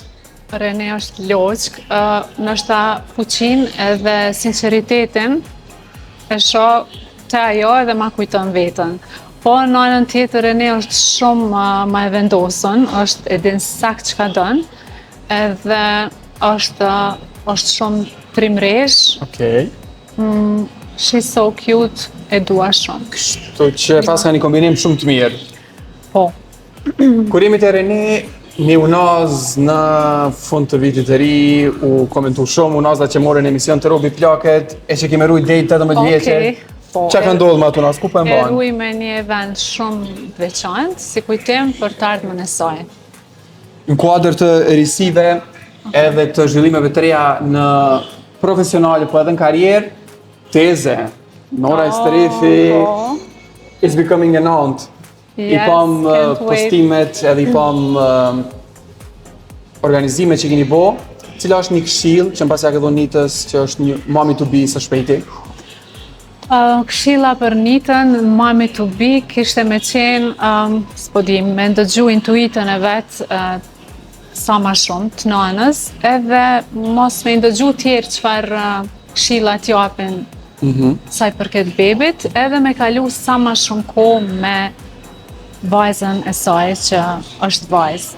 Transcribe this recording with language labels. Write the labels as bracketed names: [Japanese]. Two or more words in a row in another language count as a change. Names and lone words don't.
[Albanian] Rene është logjik, ndoshta fuqinë edhe sinqeritetin e shoh te ajo edhe ma kujton veten. Po në anën tjetër Rene është shumë ma e vendosur, është e din sakt çka don, edhe është shumë trimresh. Okej. [English] She's so cute, [Albanian] e dua shumë. Kështu që pas ka një kombinim shumë të mirë. Po. Kurimit e Rene, një unaz në fund të vitit të ri, u komentu shumë unazat që morën emision të Robi Plaket, e që kemi rujt dejt 18 vjeqe. Qa ka ndodhë me atë unaz, ku po e mbanë? E ruj me një event shumë veçantë, si kujtim për të ardhmen e saj. Në kuadër të risive edhe të zhvillimeve të reja në profesionale, po edhe në karrierë, teze, Nora Estrefi [English] is becoming an aunt. [Albanian] I pam postimet edhe i pam organizimet që keni bo, cila është një këshill që në pasja ke dhënë Nitës që është një [English] mommy to be [Albanian] së shpejti? Këshilla për Nitën, [English] mommy to be, [Albanian] kishte me qenë, s'po di, me ndëgju intuitën e vetë sa ma shumë të nanës, edhe mos me ndëgju tjerë çfarë këshilla t'japin saj përket bebit, edhe me kalu sa ma shumë kohë me vajzën e saj që është vajzë.